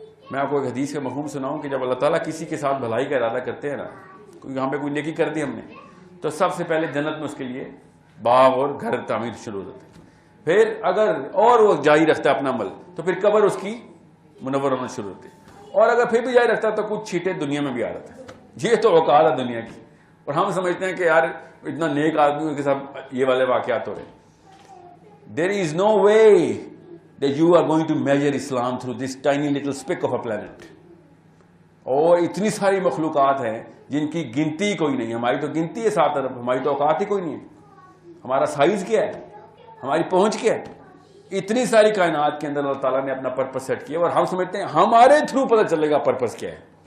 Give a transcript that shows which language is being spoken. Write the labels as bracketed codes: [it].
[ur] میں آپ کو ایک حدیث کا مفہوم سناؤں کہ جب اللہ تعالیٰ کسی کے ساتھ بھلائی کا ارادہ کرتے ہیں نا, یہاں پہ کوئی نیکی کر دی ہم نے, تو سب سے پہلے جنت میں اس کے لیے باغ اور گھر تعمیر شروع ہو جاتے ہیں. پھر اگر اور وہ جاری رکھتا ہے اپنا عمل تو پھر قبر اس کی منور ہونا شروع ہوتی ہے. اور اگر پھر بھی جاری رکھتا ہے تو کچھ چھیٹے دنیا میں بھی آ رہتا ہے. یہ تو اوقات ہے دنیا کی, اور ہم سمجھتے ہیں کہ یار اتنا نیک آدمی کے ساتھ یہ والے واقعات ہو رہے ہیں. [en] There is no way that you are going to measure Islam through this tiny little speck of a planet. [ur] اور اتنی ساری مخلوقات ہیں جن کی گنتی کوئی نہیں. ہماری تو گنتی ہے 7 ارب, ہماری تو اوقات ہی کوئی نہیں ہے. ہمارا سائز کیا ہے, ہماری پہنچ کیا ہے. اتنی ساری کائنات کے اندر اللہ تعالیٰ نے اپنا پرپس سیٹ کیا, اور ہم سمجھتے ہیں ہمارے تھرو پتہ چلے گا پرپس کیا ہے.